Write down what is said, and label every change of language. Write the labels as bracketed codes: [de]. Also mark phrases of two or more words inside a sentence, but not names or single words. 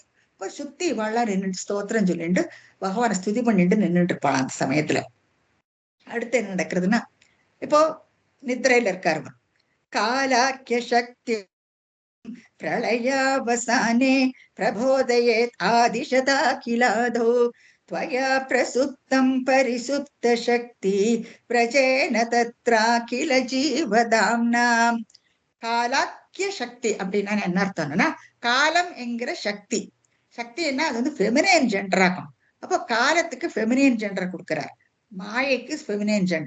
[ta] இப்ப சுத்தி வாழ நின்று ஸ்தோத்திரம் சொல்லிட்டு பகவானை ஸ்துதி பண்ணிட்டு நின்றுட்டு இருப்பான் அந்த சமயத்துல. அடுத்து என்ன நடக்கிறதுன்னா, இப்போ நித்திரையில இருக்காரு, [sa] कालाख्य शक्ति प्रलयावसाने प्रबोधयेत् आदिशता किलातो त्वया प्रसुप्तं परिसुप्त शक्ति प्रजेन तत्रा किल जीवधाम्नाम्. कालाख्य शक्ति [ta] அப்படின்னா என்ன அர்த்தம்னா, காலம் என்கிற சக்தி. சக்தி என்ன, அது வந்து [en] feminine gender [ta] ஆகும். அப்போ காலத்துக்கு [en] feminine gender [ta] கொடுக்கிறார், மாயைக்கு [en] feminine gender.